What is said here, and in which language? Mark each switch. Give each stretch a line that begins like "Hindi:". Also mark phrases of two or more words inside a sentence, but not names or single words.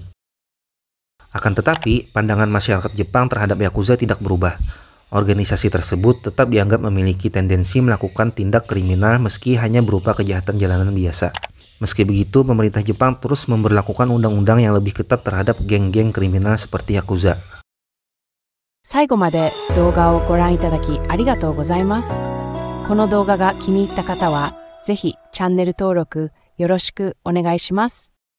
Indonesian: Akan tetapi, pandangan masyarakat Jepang terhadap Yakuza tidak berubah. Organisasi tersebut tetap dianggap memiliki tendensi melakukan tindak kriminal meski hanya berupa kejahatan jalanan biasa. Meski begitu, pemerintah Jepang terus memberlakukan undang-undang yang lebih ketat terhadap geng-geng kriminal seperti Yakuza.
Japanese: 最後まで動画をご覧いただきありがとうございます。この動画が気に入った方は、ぜひチャンネル登録よろしくお願いします。